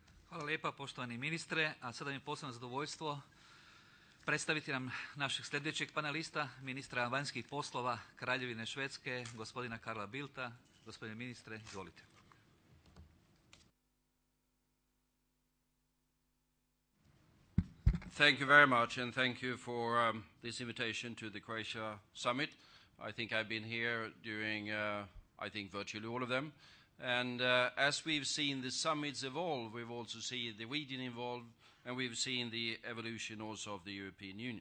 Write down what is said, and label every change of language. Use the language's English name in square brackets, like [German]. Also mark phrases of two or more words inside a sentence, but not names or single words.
[Croatian] Hvala lijepa poštovani ministre, a sada mi je posebno zadovoljstvo predstaviti nam našeg sljedećeg panelista, ministra vanjskih poslova Kraljevine Švedske, gospodina Carla Bildta. Gospodine ministre, izvolite. [English] Thank you very much, and thank you for this invitation to the Croatia summit. I think I've been here during, I think, virtually all of them. And as we've seen the summits evolve, we've also seen the region evolve, and we've seen the evolution also of the European Union.